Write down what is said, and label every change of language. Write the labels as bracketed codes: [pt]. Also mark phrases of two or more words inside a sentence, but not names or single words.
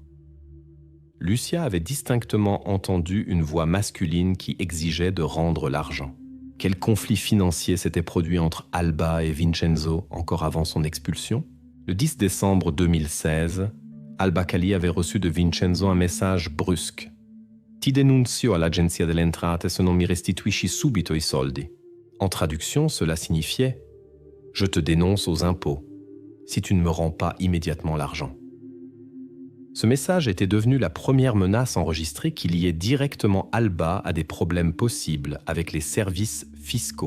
[fr] Lucia avait distinctement entendu une voix masculine qui exigeait de rendre l'argent. Quel conflit financier s'était produit entre Alba et Vincenzo encore avant son expulsion? Le 10 décembre 2016, Alba Cali avait reçu de Vincenzo un message brusque. [it] Ti denuncio all'agenzia delle entrate se non mi restituisci subito i soldi. [fr] En traduction, cela signifiait « Je te dénonce aux impôts, si tu ne me rends pas immédiatement l'argent ». Ce message était devenu la première menace enregistrée qui liait directement Alba à des problèmes possibles avec les services fiscaux.